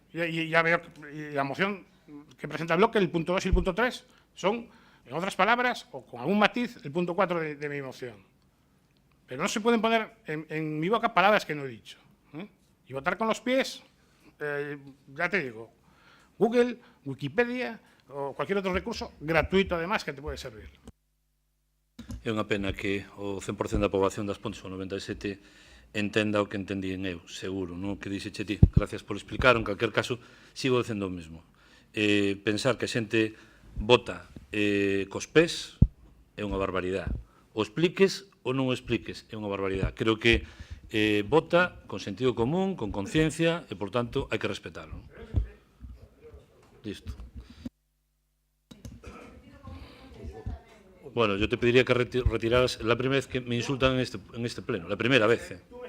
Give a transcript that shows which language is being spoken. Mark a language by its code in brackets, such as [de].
[es] Y ya veo que la moción que presenta el bloque, el punto 2 y el punto 3, son, en otras palabras, o con algún matiz, el punto 4 de mi moción. Pero no se pueden poner en mi boca palabras que no he dicho. Y votar con los pies, ya te digo, Google, Wikipedia o cualquier otro recurso gratuito, además, que te puede servir. [gl] É unha pena que o 100% da poboación das Pontes, o 97%, entenda o que entendín eu, seguro, non o que dixeche ti. Gracias por explicar, en calquer caso, sigo dicendo o mesmo. Pensar que a xente vota cos pés é unha barbaridade. O expliques ou non o expliques é unha barbaridade. Creo que vota con sentido común, con conciencia, e, por tanto, hai que respetarlo. Listo. [es] Bueno, yo te pediría que retiraras la primera vez que me insultan en este pleno, la primera vez.